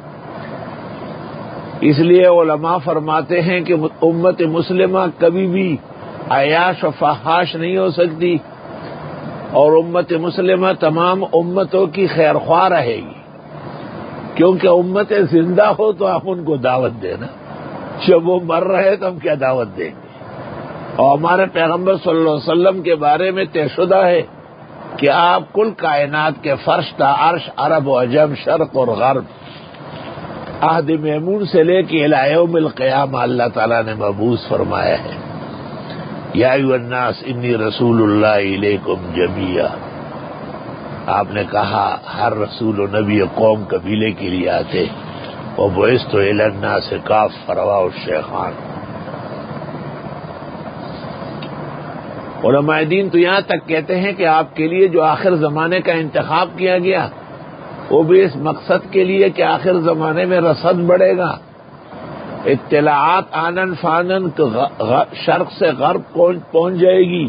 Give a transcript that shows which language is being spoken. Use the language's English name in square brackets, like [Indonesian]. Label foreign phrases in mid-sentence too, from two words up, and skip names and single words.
[Urdu] اس لیے علماء فرماتے ہیں کہ امت مسلمہ کبھی بھی عیاش و فحاش نہیں ہو سکتی، اور امت مسلمہ تمام امتوں کی خیر خواہ رہے گی، کیونکہ امتیں زندہ ہو تو آپ ان کو دعوت دینا، جب وہ مر رہے تو ہم کیا دعوت دیں گے؟ اور ہمارے پیغمبر [Arabic] صلی اللہ علیہ وسلم [Urdu] کے بارے میں طے شدہ ہے کہ آپ کل کائنات کے فرش تا عرش، عرب و عجم، شرق اور غرب، عہد میمون سے لے کے [Arabic] الی یوم القیامہ [Urdu] اللہ تعالیٰ نے مبعوث فرمایا ہے۔ [Arabic] یا ایھا الناس انی رسول اللہ الیکم جمیعا۔ [Urdu] آپ نے کہا ہر رسول و نبی قوم قبیلے کے لیے آتے، [Arabic] وبعثت الی الناس کافۃ رواه الشیخان۔ [Urdu] علماء دین تو یہاں تک کہتے ہیں کہ آپ کے لیے جو آخر زمانے کا انتخاب کیا گیا وہ بھی اس مقصد کے لیے کہ آخر زمانے میں رصد بڑھے گا، اطلاعات آنن فانن شرق سے غرب پہنچ جائے گی۔